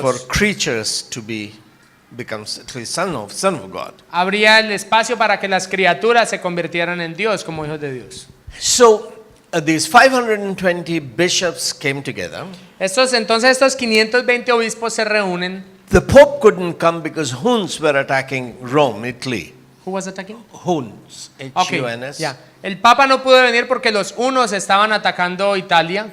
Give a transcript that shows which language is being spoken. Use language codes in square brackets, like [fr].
[en] for creatures to become son of God. [es] Habría el espacio para que las criaturas se convirtieran en Dios como hijos de Dios. [en] So these 520 bishops came together. [es] Entonces estos 520 obispos se reúnen. [en] The Pope couldn't come because Huns were attacking Rome, Italy. Who was attacking? Huns, Okay, H-U-N-S. [es] ya. El Papa no pudo venir porque los hunos estaban atacando Italia.